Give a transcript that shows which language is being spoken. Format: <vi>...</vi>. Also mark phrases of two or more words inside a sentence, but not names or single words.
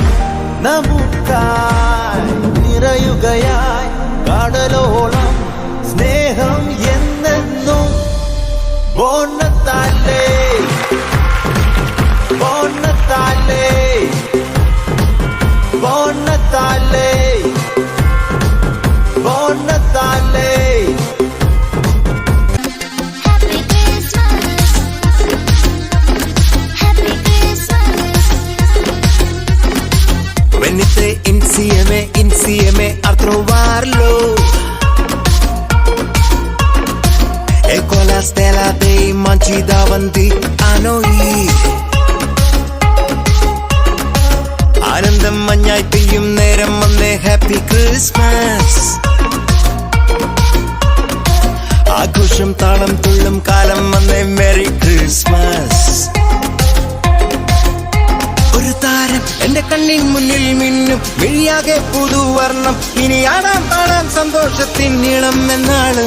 <ml>നമുക്കായി നിറയുകയായി കടലോളം സ്നേഹം എന്നെന്നും</ml> <it>Buon Natale Buon Natale Buon Natale Buon Natale Venite insieme a trovarlo e con la stella dei manci davanti a noi</it> <ml>ആനന്ദം മഞ്ഞായി പെയ്യും നേരം വന്നേ</ml> <en>Happy Christmas</en> <ml>ആഘോഷം താളം തുള്ളും കാലം വന്നേ</ml> <en>Merry Christmas</en> <ml>ഒരു താരം എന്റെ കണ്ണിൻ മുന്നിൽ മിന്നും മിഴിയാകെ പുതുവർണ്ണം ഇനി ആടാം പാടാം സന്തോഷത്തിൻ നീളം എന്നാണ്</ml>